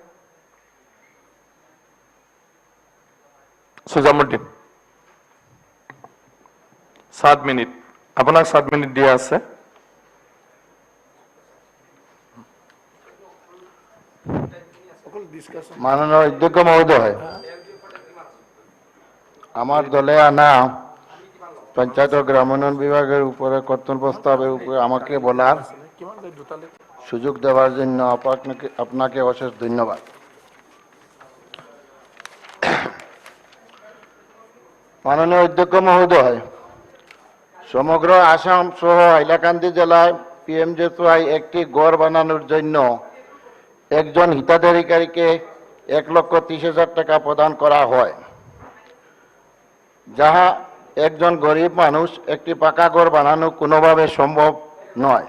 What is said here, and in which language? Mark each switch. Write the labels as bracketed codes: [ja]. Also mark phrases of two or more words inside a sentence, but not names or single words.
[as] সুজামুদ্দিন 7 মিনিট, আপোনাক 7 মিনিট দিয়া আছে। [bn] মাননীয় অধ্যক্ষ মহোদয়, আমার দলে আনা পঞ্চায়েত ও গ্রামোন্নয়ন বিভাগের উপরে কর্তন প্রস্তাবের উপরে আমাকে বলার সুযোগ দেওয়ার জন্য আপনাকে অশেষ ধন্যবাদ। মাননীয় অধ্যক্ষ মহোদয়, সমগ্র আসাম সহ হাইলাকান্দি জেলায় পিএমজেএসওয়াই একটি গড় বানানোর জন্য একজন হিতাধিকারীকে 1,30,000 টাকা প্রদান করা হয়, যাহা একজন গরিব মানুষ একটি পাকা ঘর বানানো কোনোভাবে সম্ভব নয়।